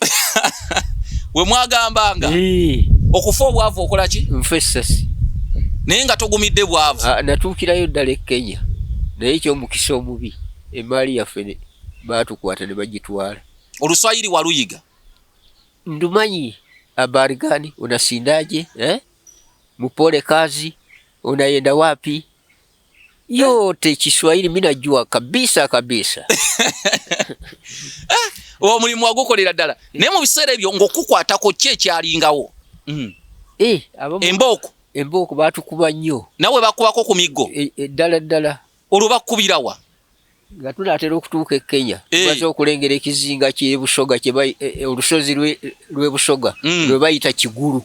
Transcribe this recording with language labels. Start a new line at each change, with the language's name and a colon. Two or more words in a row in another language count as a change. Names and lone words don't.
Ganda: We mwagambanga okufa obwavu okola ki? Nfa essasi. Naye nga togumidde bwavu? Natuukirayo ddala e Kenya, naye eky'omukisa omubi emaali yaffe baatukwata ne bagitwala. Oluswayiri waluyiga? Ndumanyi.
Swahili: Habari gani? Unasindaje? Mupole kazi? Unaenda wapi? Yote Kiswahili mimi najua kabisa.
Ganda: Omulimu wagukolera ddala. Naye mu biseera ebyo ng'okukwatako ki ekyalingawo? Embooko baatukuba nnyo. Nawe bakubako ku miggo? Ddala. Olwo bakubirawa? Nga tunaatera okutuuka e Kenya, tumaze okulengera ekizinga ky'ebusoga, olusozi lw'e Busoga lwe bayita Kigulu.